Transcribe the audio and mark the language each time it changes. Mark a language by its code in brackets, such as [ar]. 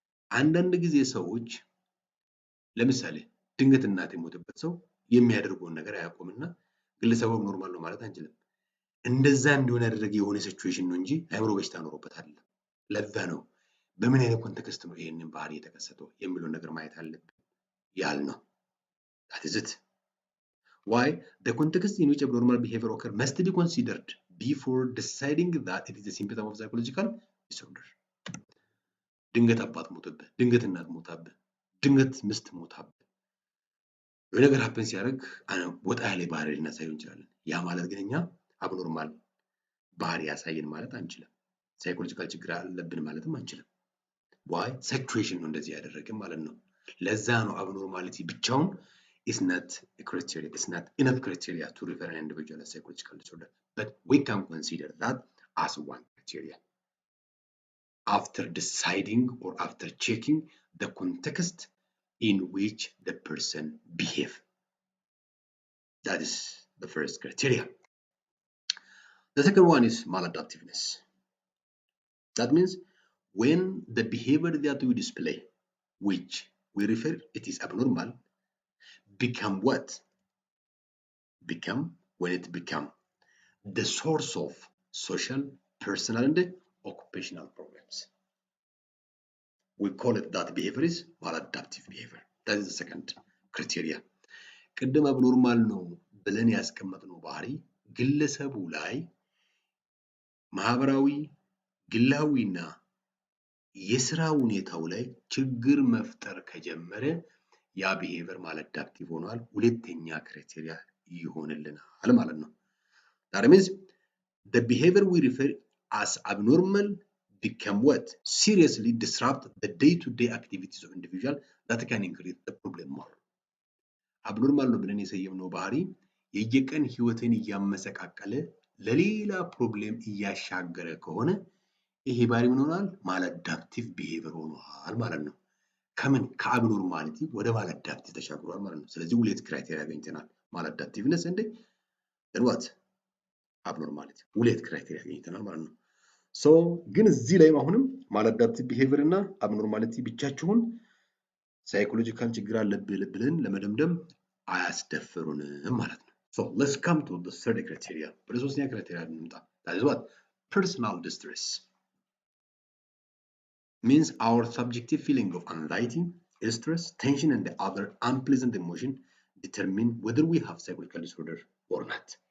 [am] አንዳንድ ጊዜ ሰዎች ለምሳሌ ድንገት እናት የሞተበት ሰው የሚያደርገውን ነገር አያቆምና ግለሰቡ ኖርማል ነው ማለት አንችልም። እንደዛ እንዲሆን ያደረገ የሆነ ሲቹዌሽን ነው እንጂ አእምሮ በሽታ ኖሮበት አይደለም። ለዛ ነው በምን አይነት ኮንቴክስት ነው ይሄንን ባህሪ የተከሰተው የሚለውን ነገር ማየት አለብን ያልነው። [en] that is it. Why? The context in which abnormal behavior occur must be considered before deciding that it is a symptom of psychological disorder. [am] ድንገት አባት ሞተብህ፣ ድንገት እናት ሞታብህ፣ ድንገት ሚስት ሞታብህ ነገር ሀፕን ሲያደርግ ወጣ ያለ ባህሪ ልናሳየው እንችላለን። ያ ማለት ግን እኛ አብኖርማል ባህሪ ያሳየን ማለት አንችልም። ሳይኮሎጂካል ችግር አለብን ማለትም አንችልም። ዋይ? ሲቹዌሽን ነው እንደዚህ ያደረገን ማለት ነው። ለዛ ነው አብኖርማሊቲ ብቻውን [en] is not a criteria, it's not enough criteria to refer an individual as psychological disorder, but we can consider that as one criteria after deciding or after checking the context in which the person behave. That is the first criteria. The second one is maladaptiveness. That means when the behavior that we display, which we refer it is abnormal, become what? When it become the source of social, personal, and occupational problems. We call it that behavior is maladaptive behavior. That is the second criteria. [am] ቅድም አብኖርማል ነው ብለን ያስቀመጥነው ባህሪ ግለሰቡ ላይ ማህበራዊ፣ ግላዊና የስራ ሁኔታው ላይ ችግር መፍጠር ከጀመረ ያ ቢሄቪየር ማላዳፕቲቭ ሆኗል። ሁለተኛ ክራይቴሪያ ይሆንልናል ማለት ነው። [en] That means the behavior we refer as abnormal become what? Seriously disrupt the day-to-day activities of individual that can increase the problem more. [am] abnormal ነው ብለን የሰየምነው ባህሪ የየቀን ህይወትን እያመሰቃቀለ ለሌላ ፕሮብሌም እያሻገረ ከሆነ ይሄ ባህሪ ምን ሆኗል? ማላዳፕቲቭ ቢሄቪየር ሆኗል ማለት ነው። ከምን ከአብኖርማሊቲ ወደ ማላዳፕቲቭ ተሻግሯል ማለት ነው። ስለዚህ ሁለት ክራይቴሪያ አገኝተናል። ማላዳፕቲቭነስ እንደ [en] then what? [am] አብኖርማሊቲ ሁለት ክራይቴሪያ አገኝተናል ማለት ነው። ሶ ግን እዚህ ላይ አሁንም ማላዳፕቲቭ ቢሄቪየር እና አብኖርማሊቲ ብቻቸውን ሳይኮሎጂካል ችግር አለብን ብለን ለመደምደም አያስደፍሩንም ማለት ነው። [en] So let's come to the third criteria. [am] ወደ ሶስተኛ ክራይቴሪያ እንምጣ። [en] That is what? Personal distress. Means our subjective feeling of anxiety, stress, tension, and the other unpleasant emotion determine whether we have psychological disorder or not.